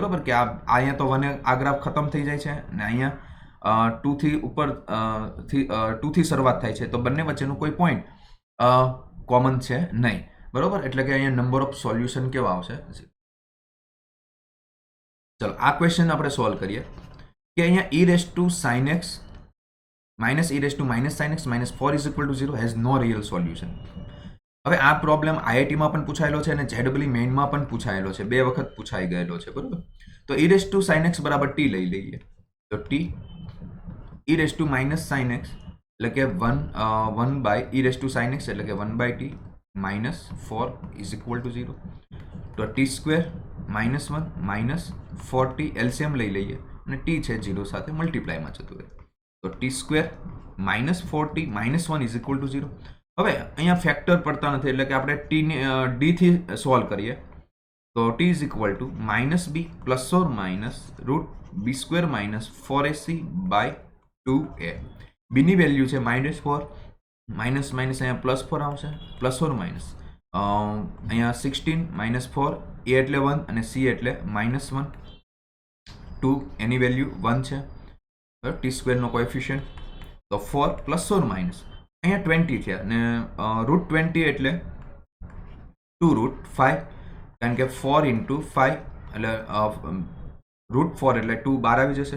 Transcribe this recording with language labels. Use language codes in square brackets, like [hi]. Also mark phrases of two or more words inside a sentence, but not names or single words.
[gu] બરોબર, કે અહીંયા તો 1 આ ગ્રાફ ખતમ થઈ જાય છે ને અહીંયા 2 થી ઉપર 2 થી શરૂઆત થાય છે, તો બંને વચ્ચેનું કોઈ પોઈન્ટ કોમન છે નહીં. બરોબર, એટલે કે અહીંયા [en] number of solution [gu] કેવા આવશે? ચલો આ ક્વેશ્ચન આપણે સોલ્વ કરીએ કે અહીંયા e⁻sin x - e⁻sin x - 4 [en] is equal to 0 has no real solution. [gu] હવે આ પ્રોબ્લેમ આઈઆઈટીમાં પણ પૂછાયેલો છે અને જેડબલી મેઇનમાં પણ પૂછાયેલો છે, 2 વખત પૂછાઈ ગયેલો છે. બરોબર, તો e⁻sin x બરાબર t લઈ લઈએ. તો t e⁻sin x એટલે કે 1/e⁻sin x એટલે કે 1/t -4 [en] is equal to [gu] 0. તો t² -1 - 4t એલસીએમ લઈ લઈએ અને t છે 0 સાથે મલ્ટીપ્લાયમાં જતું રહે. તો t² -4t -1 [en] is equal to [gu] 0. હવે અહીંયા ફેક્ટર પડતા નથી એટલે કે આપણે d થી સોલ્વ કરીએ તો t [en] is equal to -b plus or minus [gu] √b² - 4ac/2a. b ની વેલ્યુ છે -4, માઇનસ અહીંયા +4 આવશે, [en] plus or minus [gu] અહીંયા 16 -4, a એટલે 1 અને c એટલે -1, 2 એની વેલ્યુ 1 છે. t² નો કોએફિશિયન્ટ તો 4 [en] plus or minus [gu] અહીંયા 20 છે અને √20 એટલે 2√5, કારણ કે 4 × 5 એટલે √4 એટલે 2 12 આવી જશે.